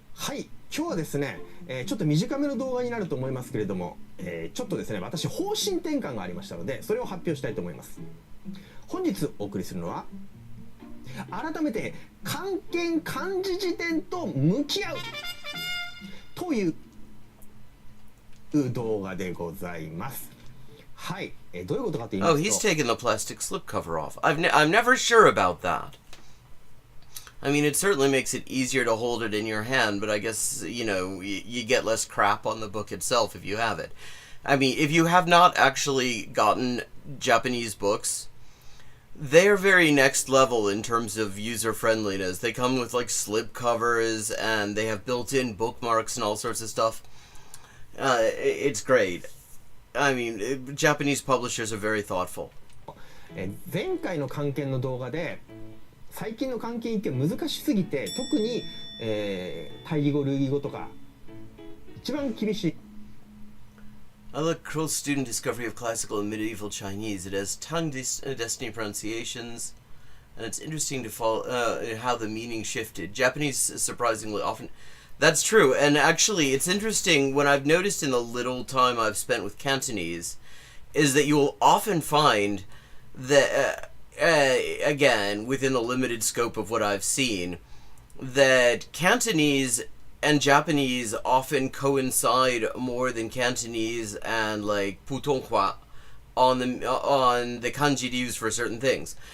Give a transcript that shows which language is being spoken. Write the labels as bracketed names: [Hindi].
[Japanese] はい、今日はですね、ちょっと短めの動画になると思いますけれども、ちょっとですね、私方針転換がありましたので、それを発表したいと思います。本日お送りするのは、改めて漢検漢字辞典と向き合うという動画でございます。はい、どういうことかと言います Oh, と、 [English] he's taken the plastic slipcover off. I'm never sure about that. I mean, it certainly makes it easier to hold it in your hand, but I guess, you know, you get less crap on the book itself if you have it. I mean, if you have not actually gotten Japanese books, they're very next level in terms of user friendliness. They come with like slip covers and they have built-in bookmarks and all sorts of stuff. It's great. I mean, Japanese publishers are very thoughtful. [Japanese] 前回の漢検の動画で最近の漢検一見難しすぎて、特に、対義語類義語とか一番厳しい。 [English] I like Kroll's student discovery of classical and medieval Chinese. It has tongue destiny pronunciations, and it's interesting to follow how the meaning shifted. Japanese surprisingly often... That's true, and actually it's interesting when I've noticed in the little time I've spent with Cantonese, is that you'll often find that, again, within the limited scope of what I've seen, that Cantonese and Japanese often coincide more than Cantonese and like Putonghua on the kanji to use for certain things.